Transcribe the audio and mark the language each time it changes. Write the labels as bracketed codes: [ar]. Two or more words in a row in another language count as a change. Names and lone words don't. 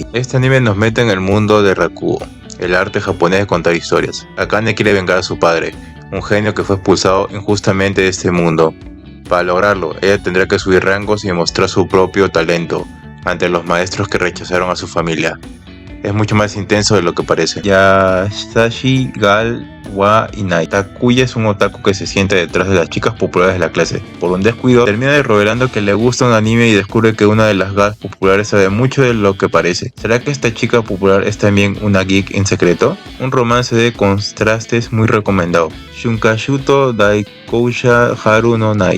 [es] Este anime nos mete en el mundo de Rakugo, el arte japonés de contar historias. Akane quiere vengar a su padre, un genio que fue expulsado injustamente de este mundo. Para lograrlo, ella tendrá que subir rangos y demostrar su propio talento ante los maestros que rechazaron a su familia. Es mucho más intenso de lo que parece. Yasashi Gal wa Inai. Takuya es un otaku que se sienta detrás de las chicas populares de la clase. Por un descuido, termina revelando que le gusta un anime y descubre que una de las gals populares sabe mucho de lo que parece. ¿Será que esta chica popular es también una geek en secreto? Un romance de contrastes muy recomendado. Shunkashuto Daikousha Haru no Nai.